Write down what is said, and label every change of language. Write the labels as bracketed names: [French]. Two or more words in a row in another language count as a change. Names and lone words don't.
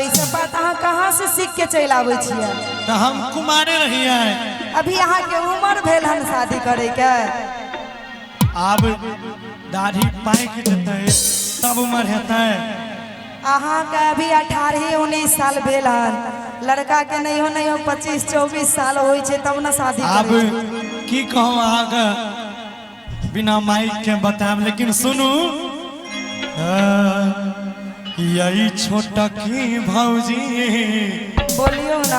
[Maithili] ये सब बात अहाँ कहाँ से सीख के चल आबै छियै? तो हम कुमारे रहिए। अभी अहाँ के उम्र भेल हन शादी करे के। अब दाढ़ी पाइक जेतै तब उम्र हेतै। अहाँ के अभी 18-19 साल भेल हन। लड़का के नहीं हो 25-24 साल होई छे तब ना शादी अब करे। की कहूँ आगे बिना माइक के बताएब, लेकिन सुनू यही छोटकी भौजी बोलियो ना।